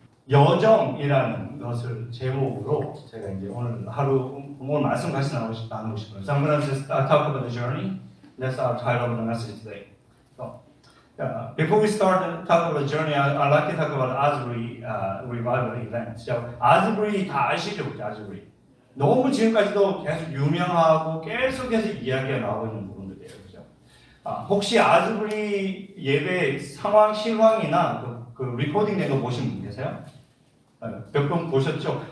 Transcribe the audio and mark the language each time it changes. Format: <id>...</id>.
<ko>여정이라는 것을 제목으로 제가 이제 오늘 말씀 같이 나누고 싶어요.</ko> <en>So I'm going to just talk about the journey. That's our title of the message today. So, before we start to talk about the journey, I'd like to talk about Asbury revival event.</en> <ko>So, 아즈부리 다 아시죠? 아즈부리. 너무 지금까지도 계속 유명하고 계속해서 이야기가 나오고 있는 부분들이에요. 그죠? 혹시 아즈부리 예배 상황 실황이나 그 리코딩 된 거 보신 분 계세요? 몇 번 보셨죠?</ko>